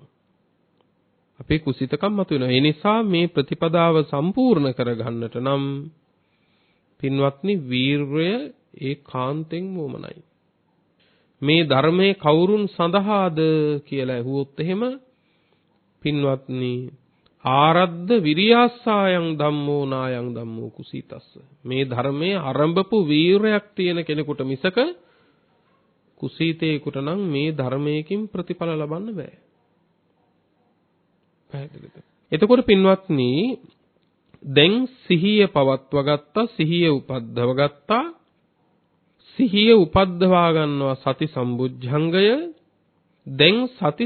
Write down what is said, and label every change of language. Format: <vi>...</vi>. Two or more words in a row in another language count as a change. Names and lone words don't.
<si>අපේ කුසීතකම් මතුවෙනවා. ඒ නිසා මේ ප්‍රතිපදාව සම්පූර්ණ කරගන්නට නම් පින්වත්නි වීරය ඒකාන්තෙන් වමනයි. මේ ධර්මයේ කවුරුන් සඳහාද කියලා ඇහුවොත් එහෙම පින්වත්නි</si> <pi>ආරද්ධ විරියාසායන් ධම්මෝ නායන් ධම්මෝ කුසීතස්ස</pi> <si>මේ ධර්මයේ ආරම්භපු වීරයක් තියෙන කෙනෙකුට මිසක කුසීතේකට නම් මේ ධර්මයකින් ප්‍රතිඵල ලබන්න බෑ. පැහැදිලිද? එතකොට පින්වත්නි දැන් සිහිය පවත්වා ගත්තා සිහිය උපද්දව ගත්තා සිහිය උපද්දවා ගන්නවා සති සම්බුද්ධංගය දැන් සති</si>